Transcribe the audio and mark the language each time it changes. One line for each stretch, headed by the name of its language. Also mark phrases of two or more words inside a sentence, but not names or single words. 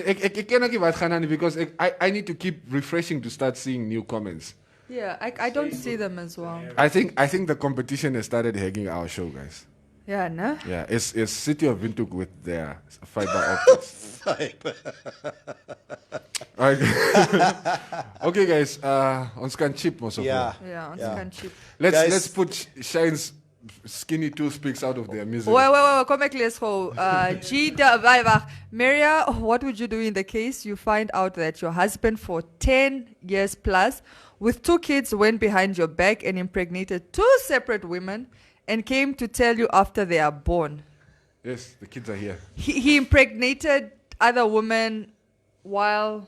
English: I cannot give out because I need to keep refreshing to start seeing new comments. Yeah, I don't see them as well. I think the competition has started hacking our show, guys. Yeah, no? Yeah, it's City of Windhoek with their fiber optics. Okay, guys,
Afrikaans: ons kan chip
English: most of Yeah. them. Yeah, on scan cheap. Let's put Shine's skinny toothpicks out of their misery. Wait,
Afrikaans: kom ek lees gou. Wag.
English: Maria, what would you do in the case you find out that your husband for 10 years plus with 2 kids went behind your back and impregnated 2 separate women and came to tell you after they are born? Yes, the kids are here He impregnated other women while